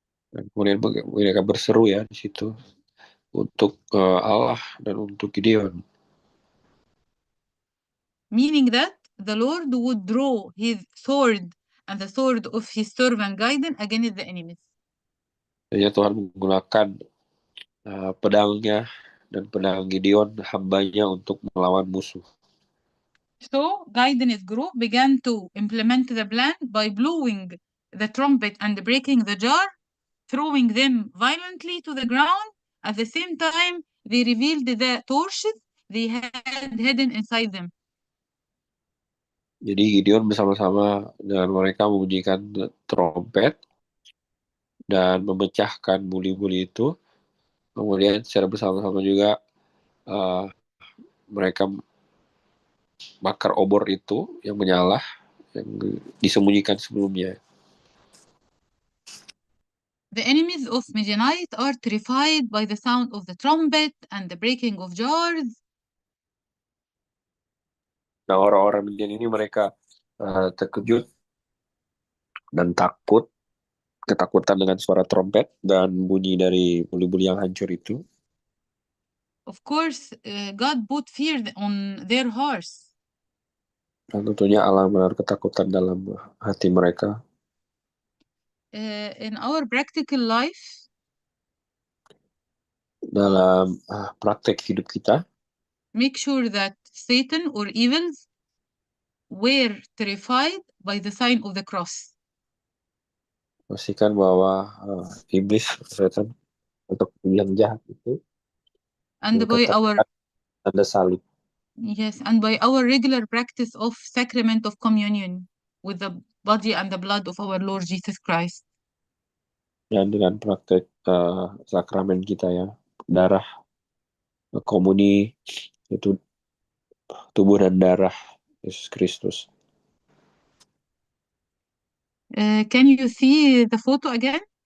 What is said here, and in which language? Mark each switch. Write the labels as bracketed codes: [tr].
[id] Dan kemudian mereka berseru ya di situ untuk Allah dan untuk Gideon. [en] Meaning that the Lord would draw his sword and the sword of his servant Gaiden against the enemies. [id] Jadi Tuhan menggunakan pedangnya dan pedang Gideon hambanya untuk melawan musuh. [en] So Gaiden's group began to implement the plan by blowing the trumpet and breaking the jar, throwing them violently to the ground. At the same time, they revealed the torches they had hidden inside them. [id] Jadi Gideon bersama-sama dengan mereka membunyikan trompet dan memecahkan buli-buli itu. Kemudian secara bersama-sama juga mereka bakar obor itu yang menyala, yang disembunyikan sebelumnya. [en] The enemies of Midianite are terrified by the sound of the trumpet and the breaking of jars. [id] Nah, orang-orang Midian ini mereka terkejut dan ketakutan dengan suara trompet dan bunyi dari buli-buli yang hancur itu. [en] Of course, God put fear on their hearts. [id] Dan tentunya Allah menaruh ketakutan dalam hati mereka. [en] In our practical life, [id] dalam praktek hidup kita, [en] make sure that Satan or evils were terrified by the sign of the cross. [id] pastikan bahwa iblis, setan, untuk yang jahat itu [en] And by our [id] tanda salib. [en] Yes, and by our regular practice of sacrament of communion with the body and the blood of our Lord Jesus Christ. [id] Dan dengan praktek sakramen kita ya, darah komuni itu tubuh dan darah Yesus Kristus. [en] Can you see the photo again?